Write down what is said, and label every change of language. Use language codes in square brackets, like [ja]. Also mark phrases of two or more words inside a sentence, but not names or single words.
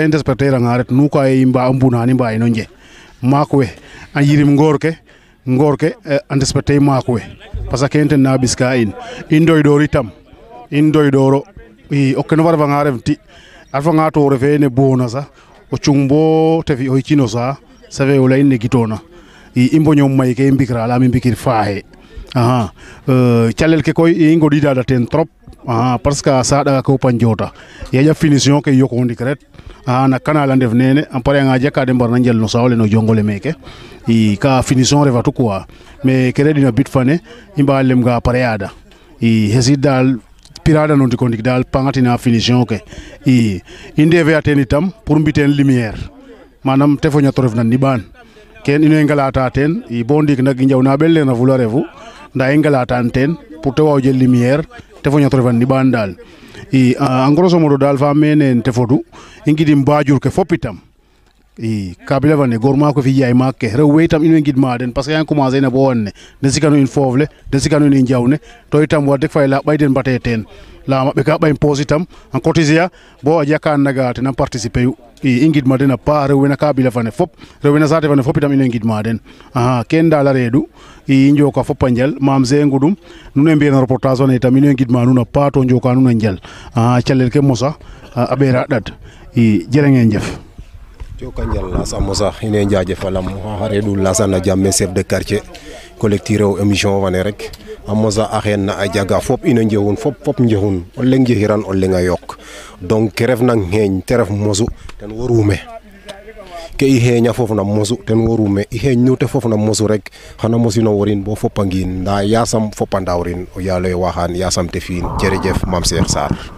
[srr] i desperté ranga ret nu ka i mba mbunani mba ino nje maak we a yirim ngoor ke a desperté maak we [fr] parce que [srr] ken ten na ɓiska in doyɗor itam in doyɗoro i o kene fa refanga ref ti a refanga to refe ne boona sax o cung bo te fi o cino sa safe o leyin ne gitona i mboñom may ke i mbikra lam i mbikir faaxe calel ke koy i ngoɗiɗaɗa ten trop [fr] parce que [srr] a saɗaga ke upa njota yaƴa finition ke yoko ndik ret na canal a ndef nene a pare anga jaka de mbarna njal no sawole no jongole meke i ka finition refatu quoi mais ke reɗina bit fane i mba lem ga pare ada i hesid dal pirada no ndiko ndik dal pangatina finition ke i ndefe a ten itam pour mbi ten lumière manam tefoña to refna niɓaan ken ino i ngalata ten i bo ndiik nak i njawna ɓel lena fula refu nda i ngalatan ten pour te waaw jël lumière tefoña to refna niɓaan daal i en [fr] grosso modo [srr] daal fa mene tefodu i ngidim mbajur ke fop itam i kabila fane gorma ko fi yaay maak ke rew we itam in way ngidma den [fr] parce que [srr] yaa ngi commencé na bo won ne den sikanu in foof le den sikanu in njawne to itam wax deg fay la ɓay den mbate teen la maɓɓe ka ɓay poos itam en cotiser a bo a jakan naga tena participer yu i ngidma den a paax rew we na kabila fane fop rew we na saate fane fop itam in way ngidma den ken daal a reedu i njoka fop a njal Mame Zé Ngoudoum nuun e mbi'an reportage fane itam in way ngidma nuun a paax to njoka nuun a njal calel ke mosa a ɓeera ɗad i [wo] jërë ngeen jëf [srr] Joka njal Lasa Mosa ine njaajefalam xa reedu Lassana Diamé [fr] chef de quartier [srr] collectif rew émission fane rek a mosa a xeen na a jaga fop ino njexun fop njexun o leŋ njexiran o leŋ a yoq donc ke refna ngeeñ te ref mosu ten worume ke i xeeña foof na mosu ten worume i xeeñ nu te foof na mosu rek xana mosino worin bo fop a ngiin nda yasam fop a ndawrin o yaalo ye waxaan yasam te fi'in jerejef Mame Cheikh Sarr